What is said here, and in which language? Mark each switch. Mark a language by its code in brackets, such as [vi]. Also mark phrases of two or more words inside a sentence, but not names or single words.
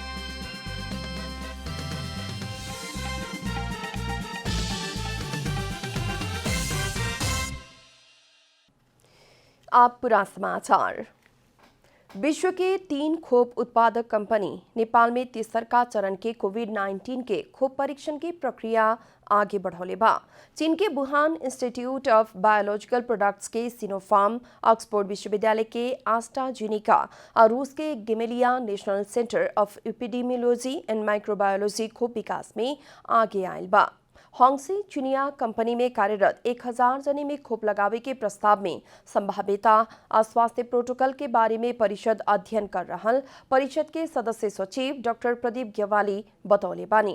[bho] आप पूरा समाचार। विश्व के 3 खोप उत्पादक कंपनी नेपाल में तेसरका चरण के कोविड-19 के खोप परीक्षण की प्रक्रिया आगे बढ़ौले बा। चीन के वुहान इंस्टीट्यूट ऑफ बायोलॉजिकल प्रोडक्ट्स के सिनोफार्म, ऑक्सफोर्ड विश्वविद्यालय के एस्ट्राजेनेका और रूस के गेमेलिया नेशनल सेंटर ऑफ एपिडेमियोलॉजी एंड माइक्रोबायोलॉजी खोप विकास में आगे आयल बा। होंगसी चीनिया कंपनी में कार्यरत 1000 जने में खोप लगावे के प्रस्ताव में संभाव्यता और स्वास्थ्य प्रोटोकॉल के बारे में परिषद अध्ययन कर रहल परिषद के सदस्य सचिव डॉक्टर प्रदीप ग्यवाली बतौले बानी।